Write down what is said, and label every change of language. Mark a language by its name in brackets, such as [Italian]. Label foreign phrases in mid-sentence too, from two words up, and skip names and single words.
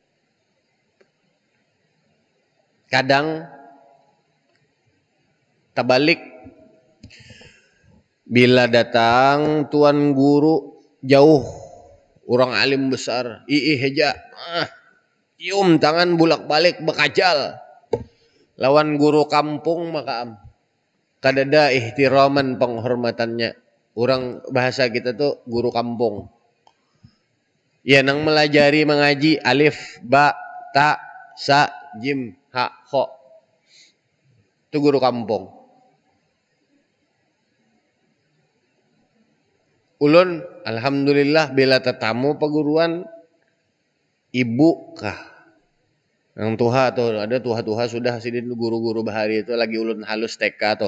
[Banjar] Kadang terbalik, bila datang tuan guru jauh, orang alim besar, heja, cium tangan bulak-balik bekajal. Lawan guru kampung maka kadada ihtiraman penghormatannya. Orang bahasa kita tuh guru kampung. Ya nang melajari mengaji [Arabic] alif, ba, ta, sa, jim, ha, kho. [Banjar] Itu guru kampung. Ulun alhamdulillah bila tetamu peguruan ibu kah. Yang tuha tuh ada tuha-tuha sudah sidin guru-guru bahari itu lagi ulun halus TK tuh.